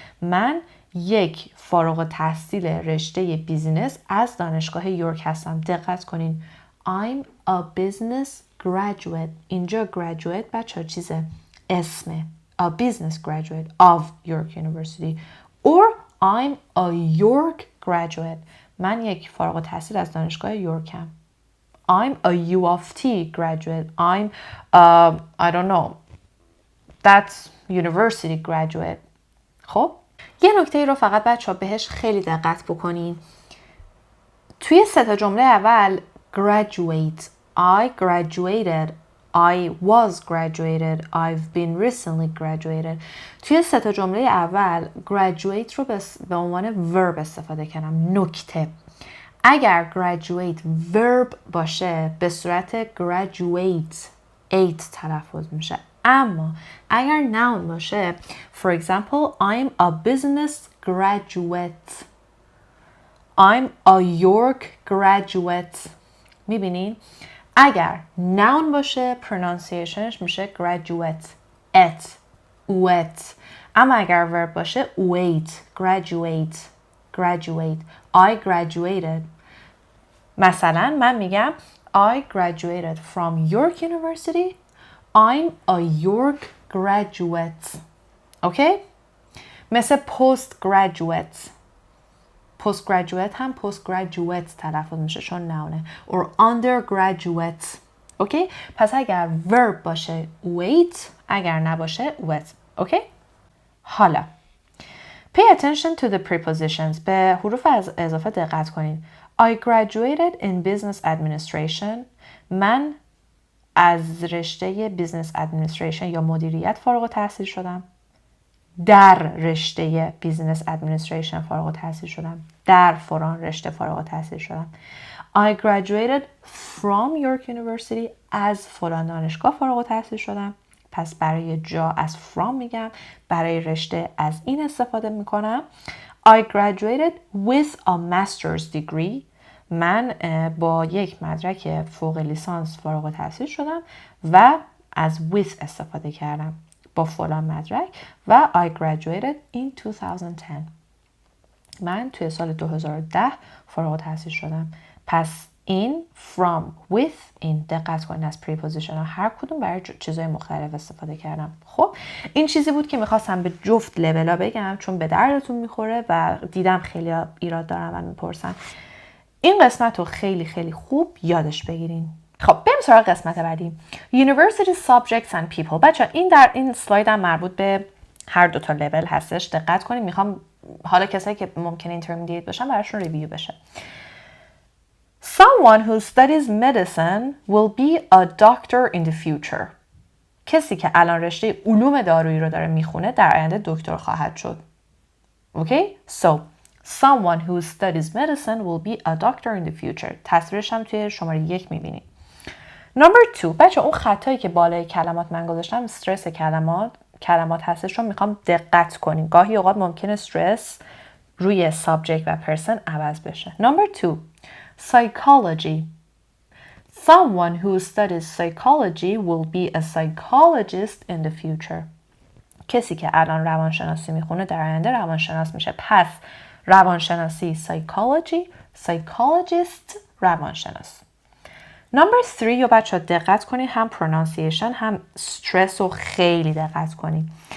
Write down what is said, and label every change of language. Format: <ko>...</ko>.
<fa>من یک فارغ التحصیل رشته بیزینس از دانشگاه یورک هستم. دقت کنین.</fa> <en>I'm a business graduate.</en> <fa>اینجا graduate بچه چیزه؟ اسمه.</fa> <en>A business graduate of York University. Or I'm a York graduate.</en> <fa>من یک فارغ التحصیل از دانشگاه یورکم.</fa> <en>I'm a U of T graduate. I'm I don't know. That's university graduate.</en> <fa>خب یه نکته رو فقط بچه‌ها بهش خیلی دقت بکنین. توی سه تا جمله اول</fa> <en>graduate, I graduated, I was graduated, I've been recently graduated.</en> <fa>توی سه تا جمله اول graduate رو به عنوان verb استفاده کردم. نکته اگر graduate verb باشه به صورت graduate 8 تلفظ میشه. اما اگر noun باشه</fa> <en>for example I'm a business graduate, I'm a York graduate.</en> <fa>میبینین؟ اگر noun باشه pronunciationش میشه graduate at wet.</fa> <en>اما اگر verb باشه wait graduate graduate. I graduated.</en> <fa>مثلا من میگم</fa> <en>I graduated from York University. I'm a York graduate.</en> <fa>اوکی؟ مثل postgraduate. postgraduate هم postgraduate تلفظ میشه چون نونه.</fa> <en>or undergraduate.</en> <fa>اوکی؟ پس اگر verb باشه wait، اگر نباشه wet. اوکی؟ حالا</fa> <en>pay attention to the prepositions.</en> <fa>به حروف از اضافه دقت کنید.</fa> <en>I graduated in business administration.</en> <fa>من از رشته بیزنس ادمنستریشن یا مدیریت فارغ التحصیل شدم. در رشته بیزنس ادمنستریشن فارغ التحصیل شدم. در فلان رشته فارغ التحصیل شدم.</fa> <en>I graduated from York University.</en> <fa>از فلان دانشگاه فارغ التحصیل شدم. پس برای جا از from میگم. برای رشته از این استفاده میکنم.</fa> <en>I graduated with a master's degree.</en> <fa>من با یک مدرک فوق لیسانس فارغ التحصیل شدم و از with استفاده کردم با فلان مدرک و</fa> <en>I graduated in 2010.</en> <fa>من توی سال 2010 فارغ التحصیل شدم. پس این from with این دقت کنید از preposition ها هر کدوم برای چیزهای مختلف استفاده کردم. خب این چیزی بود که میخواستم به جفت لولا بگم چون به دردتون میخوره و دیدم خیلی ایراد دارن و میپرسن. این قسمت رو خیلی خیلی خوب یادش بگیرین. خب بریم سراغ قسمت بعدی.</fa> <en>University subjects and people.</en> <fa>بچه این در این سلاید هم مربوط به هر دو تا لول هستش. دقت کنید. میخوام حالا کسایی که ممکنه intermediate باشن براشون ریویو بشه.</fa> <en>Someone who studies medicine will be a doctor in the future.</en> <fa>کسی که الان رشته علوم دارویی رو داره میخونه در آینده دکتر خواهد شد.</fa> <en>Okay? So someone who studies medicine will be a doctor in the future.</en> <fa>تصویرش هم توی شماره 1 میبینید.</fa> <en>Number 2.</en> <fa>بچه اون خطایی که بالای کلمات من گذاشتم استرس کلمات هستش رو میخوام دقت کنین. گاهی اوقات ممکنه استرس روی subject و person عوض بشه.</fa> <en>Number 2. Psychology. Someone who studies psychology will be a psychologist in the future.</en> <fa>کسی که الان روانشناسی میخونه در آینده روانشناس میشه. پس روانشناسی psychology، psychologist روانشناس. Number 3 یا بچه ها دقت کنید هم pronunciation هم stress رو خیلی دقت کنید.</fa>